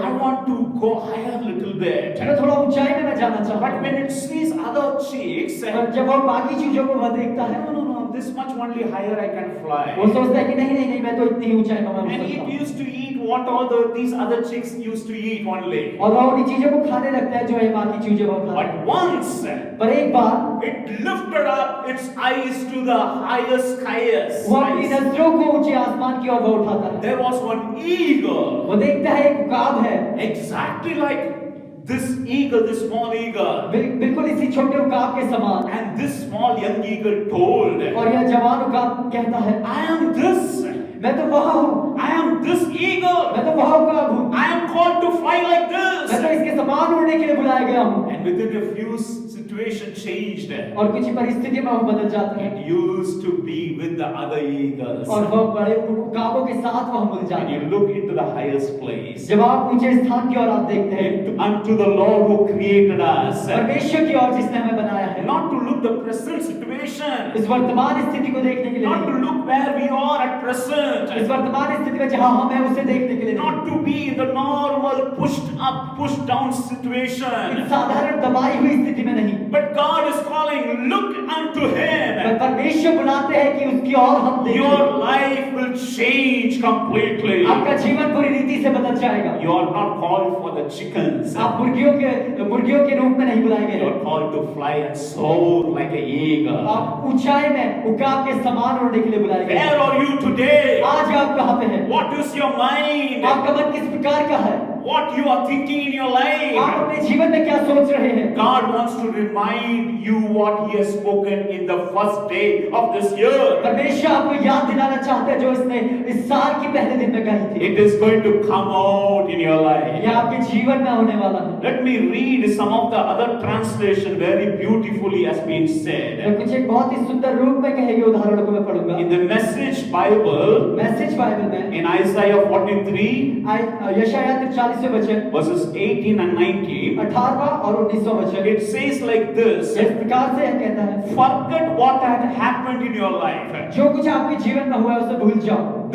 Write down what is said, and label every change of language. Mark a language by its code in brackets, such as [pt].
[en] I want to go higher a little bit. [hi] मैं थोड़ा ऊंचाई में मैं जाना चाहता [en] But [hi] हूँ। [en] when it sees other chicks, [hi] और जब वह बाकी चीजों को वह देखता है, [en] no, this much only higher I can [hi] वो [en] fly. [hi] सोचता है कि नहीं मैं तो इतनी ही ऊंचाई में मैं उड़ [en] And [hi] सकता [en] it [hi] हूँ। [en] used to eat what all these other chicks used to eat only. [hi] और वह उन्हीं चीजों को खाने लगता है जो ये बाकी चीजें वह खाता है। [en] But once [hi] पर एक बार [en] it lifted up its eyes to the highest skies. [hi] वो अपनी नजरों को ऊंचे आसमान की ओर वह उठाता है। [en] There was one eagle, [hi] वो देखता है एक उकाब है, [en] exactly like this eagle, this small eagle. [hi] बिल्कुल इसी छोटे उकाब के समान। [en] And this small young eagle told, [hi] और यह जवान उकाब कहता है, [en] I am this. [hi] मैं तो वह हूँ, [en] I am this eagle. [hi] मैं तो वह उकाब हूँ, [en] I am called to fly like [hi] मैं तो [en] this. [hi] इसके समान उड़ने के लिए बुलाया गया हूँ। [en] And within a few situation changed. [hi] और कुछ परिस्थिति में वो बदल जाता है [en] It used to be with the other eagles. [hi] और वह बड़े उकाबों के साथ वह मिल जाता [en] When you [hi] है। [en] look into the highest place, [hi] जब आप ऊंचे स्थान की ओर आप देखते हैं, [en] unto the Lord who created us, [hi] परमेश्वर की ओर जिसने हमें बनाया है, [en] not to look the present situation, [hi] इस वर्तमान स्थिति को देखने के लिए [en] not to [hi] नहीं, [en] look where we are at present, [hi] इस वर्तमान स्थिति में जहाँ हम हैं उसे देखने के लिए नहीं, [en] not to be in the normal pushed up, pushed down [hi] इस [en] situation. [hi] साधारण दबाई हुई स्थिति में नहीं, [en] But God is calling, look unto [hi] पर [en] Him. [hi] परमेश्वर बुलाते हैं कि उसकी ओर हम देखें। [en] Your life will change completely. [hi] आपका जीवन पूरी रीति से बदल जाएगा। [en] You are not called for the chickens. [hi] आप मुर्गियों के रूप में नहीं बुलाए गए [en] You [hi] हैं। [en] are called to fly and soar like an eagle. [hi] आप ऊंचाई में उकाब के समान उड़ने के लिए बुलाए गए हैं। [en] Where are you today? [hi] आज आप कहाँ पे हैं? [en] What is your mind? [hi] आपका मन किस प्रकार का है? [en] what you are thinking in your [hi] आप [en] life. [hi] अपने जीवन में क्या सोच रहे हैं? [en] God wants to remind you what He has spoken in the first day of this year. [hi] परमेश्वर आपको याद दिलाना चाहता है जो इसने इस साल की पहले दिन में कही थी। [en] It is going to come out in your life. [hi] यह आपके जीवन में होने वाला है। [en] Let me read some of the other translation very beautifully has been said. [hi] कुछ एक बहुत ही सुंदर रूप में कहे गए उदाहरणों को मैं पढ़ूंगा। [en] In the Message Bible, [hi] message Bible में [en] in Isaiah 43, [hi] यशायाह 43वें वचन [en] verses 18 and 19, [hi] 18वां और 19वां वचन [en] it says like this: [hi] इस प्रकार से यह कहता है, [en] Forget what had happened in your life. [hi] जो कुछ आपके जीवन में हुआ है उसे भूल जाओ।